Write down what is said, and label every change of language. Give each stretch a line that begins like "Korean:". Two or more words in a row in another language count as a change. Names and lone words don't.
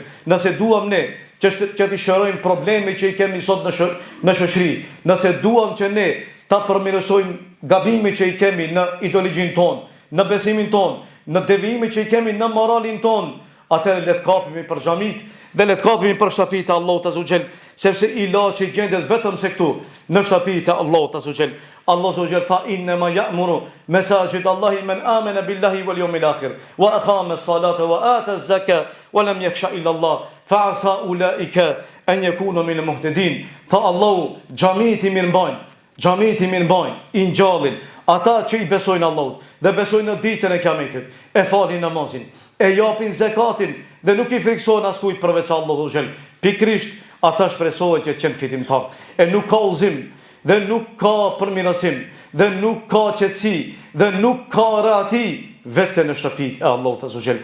Albanian: Nëse duam ne që të shërojmë probleme që i kemi sot në shoqëri, nëse duam që ne ta përmirësojmë gabimet që i kemi në ideologjin ton, në besimin ton, në devijimin që i kemi në moralin ton, atëherë le të kapemi për xhamit dhe le të kapemi për shtëpitë e Allahut
Arabic: عز وجل,
Albanian: sepse ilaçi gjendet vetëm se këtu, në shtëpitë e Allahut
Arabic: عز وجل. الله عز وجل tha إنما يعمر مساجد الله من آمن بالله واليوم الآخر وأقام الصلاة وآتى الزكاة ولم يخش إلا الله فعسى أولئك أن يكونوا من المهتدين.
Albanian: Tha Allahu, xhamit i mirëmbajnë, xhamit i mirëmbajnë, i ngjallin ata që i besojnë Allahut dhe besojnë në ditën e Kiametit, e falin namazin, e japin zakatin dhe nuk i friksohen askujt përveç Allahut xhel. Pikrisht ata shpresohen që të qenë fitimtar. E nuk ka udhëzim dhe nuk ka përmirësim dhe nuk ka qetësi dhe nuk ka rahati vetëm në shtëpitë e Allahut
Arabic: عز جل.